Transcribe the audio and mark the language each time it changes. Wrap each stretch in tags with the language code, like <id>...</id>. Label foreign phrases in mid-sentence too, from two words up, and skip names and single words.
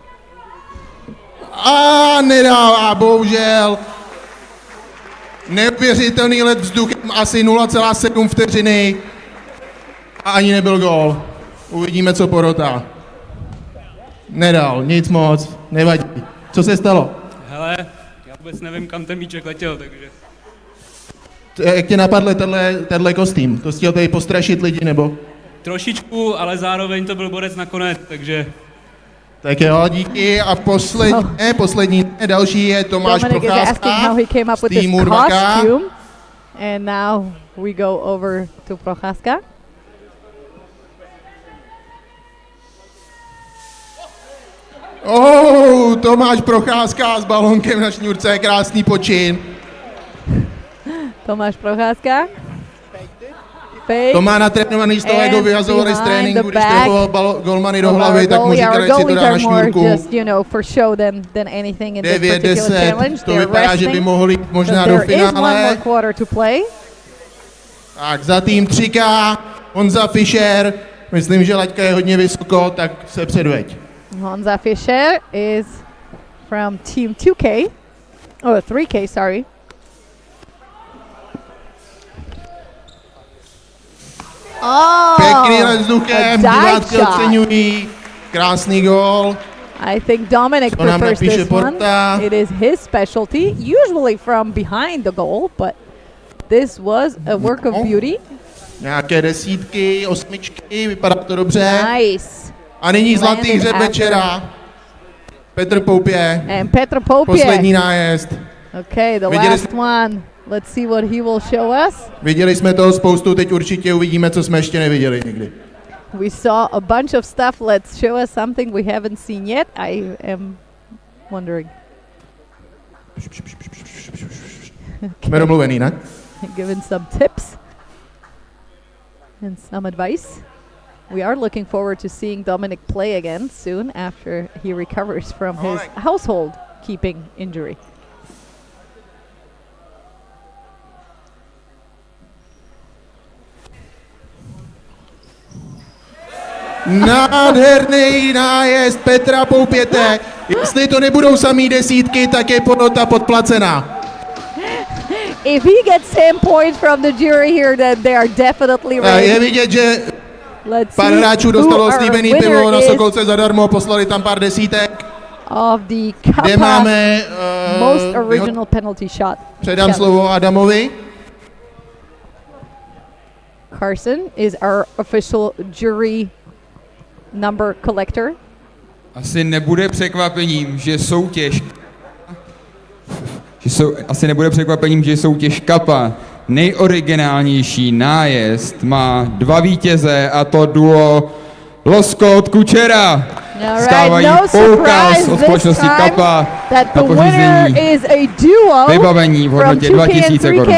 <cs>A nedává, bohužel. Neuvěřitelný let vzduchem, asi 0,7 vteřiny. A ani nebyl gól. Uvidíme, co porota. Nedal, nic moc, nevadí. Co se stalo? Hele, já vůbec nevím, kam ten míček letěl, takže... Jak tě napadl tenhle kostým? To chtěl tady postrašit lidi, nebo? Trošičku, ale zároveň to byl borec nakonec, takže... Tak jo, díky. A poslední, další je Tomáš Procházka z týmu 2K.</cs> <en>And now we go over to Procházka.</en> <cs>Tomáš Procházka s balonkem na šňůrce, krásný počin. Tomáš Procházka. To má natrénovaný z toho, jak ho vyhazovali z tréninku, když trefoval golmany do hlavy, tak mu říkali, si to dá na šňůrku. 9, 10, to vypadá, že by mohli jít možná do finále. Tak za tým 3K, Honza Fischer, myslím, že laťka je hodně vysoko, tak se předveď.</cs> <en>Honza Fischer is from team 2K, 3K, sorry.</en> <cs>Pěkný let vzduchem, diváci oceňují, krásný gól.</cs> <en>I think Dominic prefers this one. It is his specialty, usually from behind the goal, but this was a work of beauty.</en> <cs>Nějaké 10, 8, vypadá to dobře. Nice. A nyní zlatý hřeb večera. Petr Poupě.</cs> <en>And Petr Poupě.</en> <cs>Poslední nájezd.</cs> <en>Okay, the last one. Let's see what he will show us.</en> <cs>Viděli jsme toho spoustu, teď určitě uvidíme, co jsme ještě neviděli nikdy.</cs> <en>We saw a bunch of stuff. Let's show us something we haven't seen yet. I am wondering.</en> <cs>Jsme domluvený, ne?</cs> <en>Given some tips. and some advice. We are looking forward to seeing Dominic play again soon after he recovers from his household keeping injury.</en> <cs>Nádherný nájezd Petra Poupěte. Jestli to nebudou samý desítky, tak je porota podplacená.</cs> <en>If he gets 10 points from the jury here, then they are definitely ready.</en> <cs>Je vidět, že pár hráčů dostalo slíbený pivo na Sokolce zadarmo, poslali tam pár desítek.</cs> <en>Of the</en> <cs>kde máme</cs> <en>most original penalty shot.</en> <cs>Předám slovo Adamovi.</cs> <en>Carson is our official jury number collector.</en> <cs>Asi nebude překvapením, že soutěž Kappa, nejoriginálnější nájezd, má 2 vítěze, a to duo Loskot Kučera. Stávají poukaz od společnosti Kappa na pořízení vybavení v hodnotě 2000 korun.</cs>